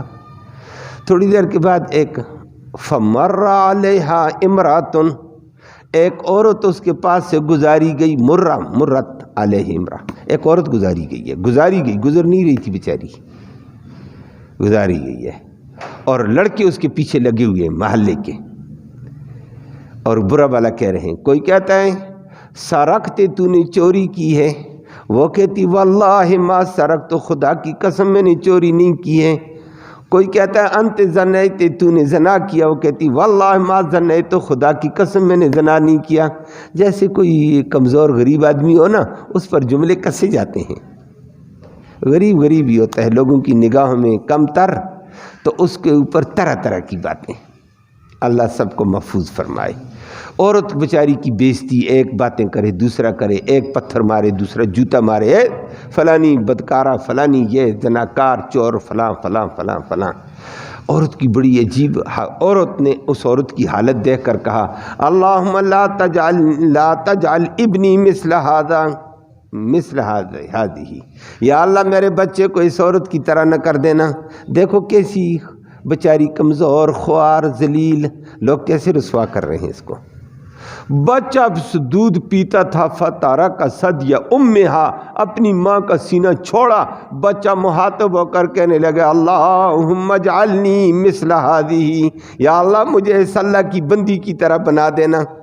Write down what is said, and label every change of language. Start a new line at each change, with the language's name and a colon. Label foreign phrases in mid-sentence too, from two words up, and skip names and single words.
Urdu: تھوڑی دیر کے بعد ایک
Arabic: فمر علیہا امرات،
Urdu: ایک عورت اس کے پاس سے گزاری گئی،
Arabic: مرت علیہ امرا،
Urdu: ایک عورت گزاری گئی ہے، گزر نہیں رہی تھی بیچاری، گزاری گئی ہے، اور لڑکے اس کے پیچھے لگے ہوئے ہیں محلے کے، اور برا بھلا کہہ رہے ہیں۔ کوئی کہتا ہے سرقت، تو نے چوری کی ہے، وہ کہتی
Arabic: واللہ ما سرقت،
Urdu: تو خدا کی قسم میں نے چوری نہیں کی ہے۔ کوئی کہتا ہے
Arabic: انت زنیت،
Urdu: تو نے زنا کیا، وہ کہتی
Arabic: واللہ ما زنیت،
Urdu: تو خدا کی قسم میں نے زنا نہیں کیا۔ جیسے کوئی کمزور غریب آدمی ہو نا، اس پر جملے کسے جاتے ہیں، غریب ہی ہوتا ہے لوگوں کی نگاہوں میں کم تر، تو اس کے اوپر طرح طرح کی باتیں، اللہ سب کو محفوظ فرمائے۔ عورت بیچاری کی بےزتی، ایک باتیں کرے دوسرا کرے، ایک پتھر مارے دوسرا جوتا مارے، اے فلانی بدکارہ، فلانی یہ زناکار، چور، فلاں فلاں فلاں فلاں۔ عورت کی بڑی عجیب، عورت نے اس عورت کی حالت دیکھ کر کہا
Arabic: اللہم لا تجعل ابنی مثل ہذہ،
Urdu: یا اللہ میرے بچے کو اس عورت کی طرح نہ کر دینا۔ دیکھو کیسی بیچاری کمزور، خوار، ذلیل، لوگ کیسے رسوا کر رہے ہیں اس کو۔ بچہ دودھ پیتا تھا،
Arabic: فتارہ کا سدیا امہا،
Urdu: اپنی ماں کا سینہ چھوڑا، بچہ مخاطب ہو کر کہنے لگا
Arabic: اللہم اجعلنی مثل ہذہ،
Urdu: یا اللہ مجھے اس اللہ کی بندی کی طرح بنا دینا۔